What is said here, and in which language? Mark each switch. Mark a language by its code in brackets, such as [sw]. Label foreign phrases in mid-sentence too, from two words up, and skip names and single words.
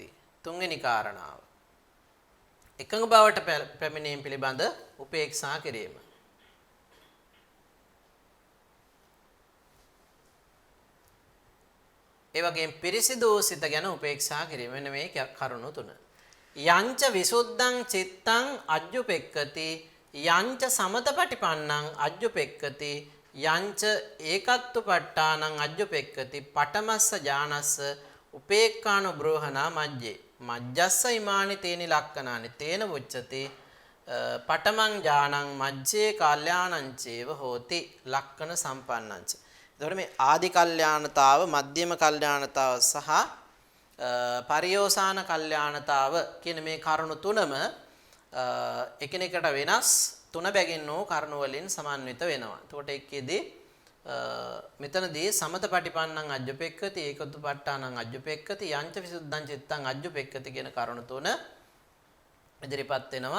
[si] තුන්වෙනි කාරණාව එකඟ බවට පැමිණීම පිළිබඳ උපේක්ෂා කිරීම. ඒ වගේම පිරිසිදු සිත ගැන උපේක්ෂා කිරීම. මෙන්න මේ කරුණු තුන. [pi] යංච විසුද්ධං චිත්තං අජ්ජුපෙක්ඛති. යංච සමතපටිපන්නං අජ්ජුපෙක්ඛති. යංච ඒකත්වපට්ඨානං අජ්ජුපෙක්ඛති. පඨමස්ස ඥානස්ස උපේක්ඛානුබ්‍රෝහණා මජ්ජේ. මජ්ජස්ස ඉමානි තේනි ලක්කනානි. තේන වුච්චති පඨමං ඥානං මජ්ජේ කල්යාණං චේව හෝති ලක්කන සම්පන්නංච. [si] එතකොට මේ ආදි කල්යාණතාව, මධ්‍යම කල්යාණතාව සහ පරියෝසాన කල්යාණතාව කියන මේ කරුණු තුනම එකිනෙකට වෙනස් තුන බැගින් වූ කරුණු වලින් සමන්විත වෙනවා. එතකොට එක්කෙදී මෙතනදී [pi] සමතපටිපන්නං අජ්ජුපෙක්ඛති ඒකෝත්ථපට්ඨානං අජ්ජුපෙක්ඛති යංච විසුද්ධං චිත්තං අජ්ජුපෙක්ඛති [si] කියන කරුණු තුන ඉදිරිපත් වෙනවා.